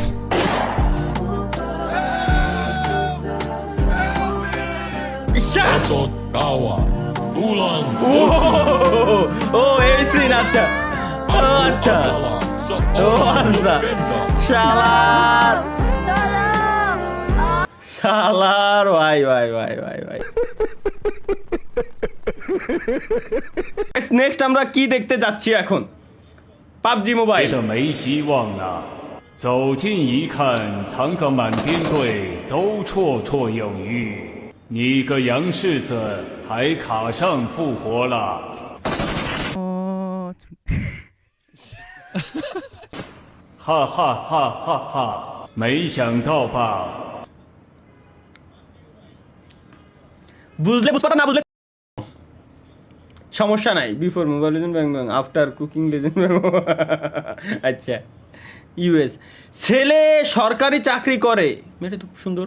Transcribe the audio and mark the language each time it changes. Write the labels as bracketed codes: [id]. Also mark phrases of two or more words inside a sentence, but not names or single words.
[bn] ও এই সিন, আচ্ছা আচ্ছা, ও আচ্ছা, শালার শালার, ভাই ভাই ভাই ভাই ভাই। নেক্সট আমরা কি দেখতে যাচ্ছি এখন? পাবজি মোবাইল। [zh] 别的没希望了。走近一看，藏个满编队都绰绰有余。你个洋柿子还卡上复活了。哈哈哈哈哈！没想到吧？ [bn] বুঝলে বুঝতে না বুঝলে সমস্যা নাই। [en] Before Mobile Legend bang bang, after cooking legend bang. [bn] আচ্ছা, ইউএস। ছেলে সরকারি চাকরি করে, মেয়েটা তো খুব সুন্দর।